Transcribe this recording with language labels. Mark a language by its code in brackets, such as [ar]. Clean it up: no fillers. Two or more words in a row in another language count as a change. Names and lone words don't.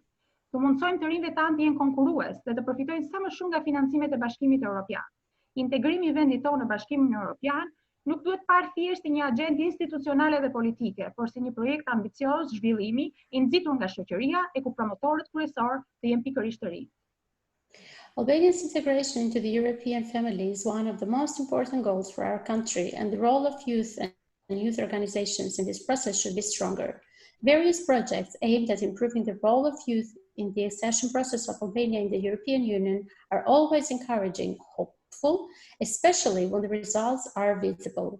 [sq] Të mundsojmë të rinjve tanë të jenë konkurrues dhe të përfitojnë sa më shumë nga financimet e Bashkimit Evropian. Integrimi i vendit tonë në Bashkimin Evropian nuk duhet parë thjesht një agjendë institucionale dhe politike, por si një projekt ambicioz zhvillimi i nxitur nga shoqëria e ku promotorët kryesor të jenë pikërisht të rinj. [en] Albania's integration into the European family is one of the most important goals for our country, and the role of youth and youth organizations in this process should be stronger. Various projects aimed at improving the role of youth in the accession process of Albania in the European Union are always encouraging, hopeful, especially when the results are visible.